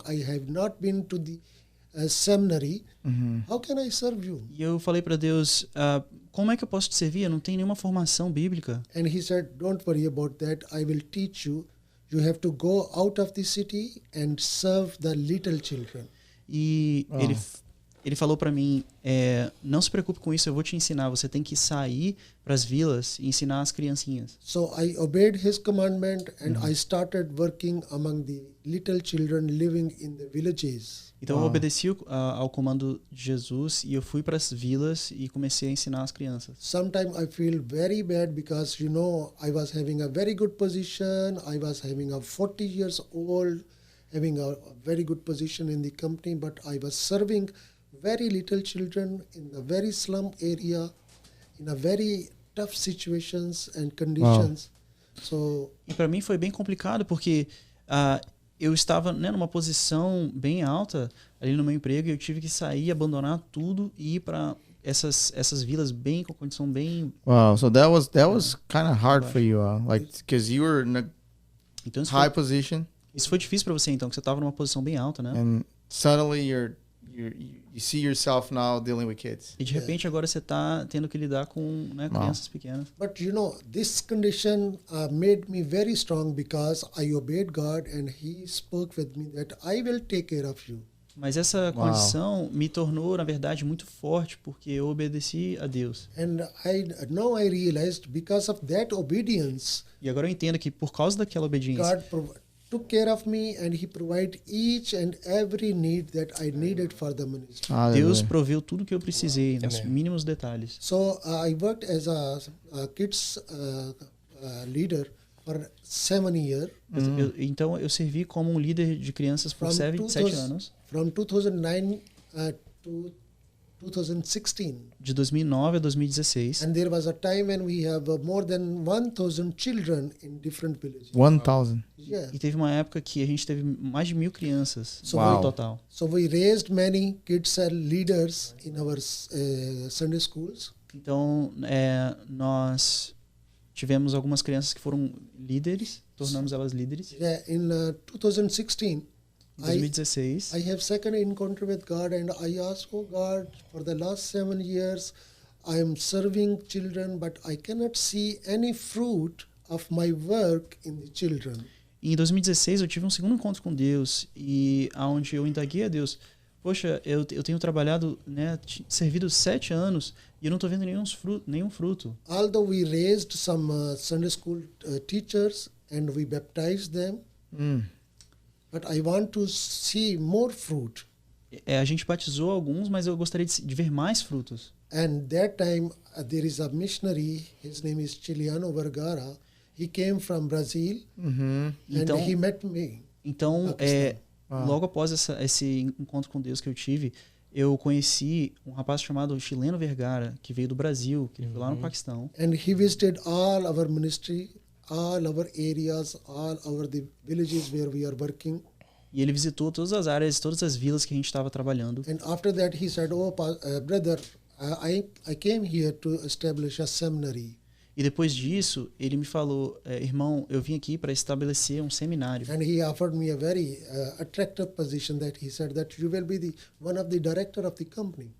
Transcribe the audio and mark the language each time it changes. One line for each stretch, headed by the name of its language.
English: I have not been to the seminary. How can I serve you?
Portuguese: E eu falei para Deus, como é que eu posso te servir? Eu não tenho nenhuma formação bíblica.
English: And he said, don't worry about that. I will teach you. You have to go out of the city and serve the little children.
Portuguese: E ele falou para mim, não se preocupe com isso, eu vou te ensinar. Você tem que sair para as vilas e ensinar as criancinhas.
English: So I obeyed his commandment and I started working among the little children living in the villages.
Portuguese: Então eu obedeci ao comando de Jesus e eu fui para as vilas e comecei a ensinar as crianças.
English: Sometimes I feel very bad because, I was having a very good position. I was having a 40 years old, having a very good position in the company, but I was serving very little children in a very slum area, in a very tough situations and conditions. So,
Portuguese: e para mim foi bem complicado porque eu estava numa posição bem alta ali no meu emprego e eu tive que sair, abandonar tudo e ir para essas vilas bem com condição bem.
English: Wow, so that was kind of hard for you, like because you were in a
Portuguese: então,
English: high position.
Portuguese: Isso foi difícil para você então, que você estava numa posição bem alta, né?
English: And suddenly you see yourself now dealing with kids.
Portuguese: E de repente agora você está tendo que lidar com crianças pequenas.
English: But this condition made me very strong because I obeyed God and He spoke with me that I will take care of you.
Portuguese: Mas essa condição me tornou, na verdade, muito forte porque eu obedeci a Deus.
English: And now I realized because of that obedience,
Portuguese: e agora eu entendo que por causa daquela obediência,
English: God took care of me and He provided each and every need that I needed for the ministry.
Portuguese: Deus proveu tudo que eu precisei, nos mínimos detalhes.
English: So I worked as a kids leader for 7 years.
Portuguese: Então eu servi como um líder de crianças por 7 anos.
English: From 2009 to 2016.
Portuguese: De 2009 a 2016.
English: And there was a time when we have more than 1,000 children in different villages. 1,000. Yeah.
Portuguese: E teve uma época que a gente teve mais de 1.000 crianças no total.
English: So we raised many kids and leaders in our Sunday schools.
Portuguese: Então nós tivemos algumas crianças que foram líderes, tornamos elas líderes.
English: Yeah, in 2016.
Portuguese: Em 2016.
English: I have second encounter with God and I asked, oh God, for the last 7 years I am serving children, but I cannot see any fruit of my work in the children.
Portuguese: E em 2016 eu tive um segundo encontro com Deus e aonde eu indaguei a Deus, poxa, eu tenho trabalhado, servido 7 anos e eu não estou vendo nenhum fruto.
English: Although we raised some Sunday school teachers and we baptized them, but I want to see more fruit.
Portuguese: A gente batizou alguns, mas eu gostaria de ver mais frutos.
English: And that time there is a missionary, his name is Chiliano Vergara. He came from Brazil and he met me.
Portuguese: Então, logo após esse encontro com Deus que eu tive, eu conheci um rapaz chamado Chileno Vergara, que veio do Brasil, que ele foi lá no Paquistão.
English: And he visited all our ministry, all our areas, all our the villages where we are working.
Portuguese: E ele visitou todas as áreas, todas as vilas que a gente estava trabalhando.
English: And after that he said, "Oh, brother, I came here to establish a seminary."
Portuguese: E depois disso, ele me falou, irmão, eu vim aqui para estabelecer um seminário.
English: And he offered me a very attractive position that he said that you will be one of the director of the company.